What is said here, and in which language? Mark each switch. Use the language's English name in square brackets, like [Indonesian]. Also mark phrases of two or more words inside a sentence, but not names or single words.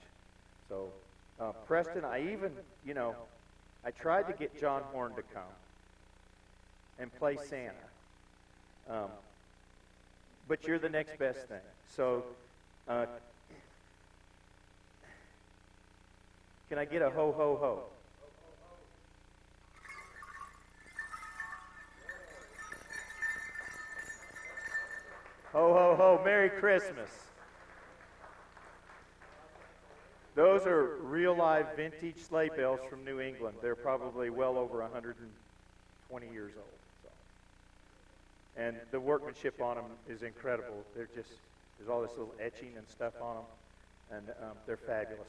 [English] So, Preston, I even, you know, I tried to get John Horn to come and play Santa, but you're the next best thing. So, can I get a ho, ho, ho? Ho, ho, ho, Merry Christmas. Those are real live vintage sleigh bells from New England. They're probably well over 120 years old. So. And the workmanship on them is incredible. There's all this little etching and stuff on them, and they're fabulous.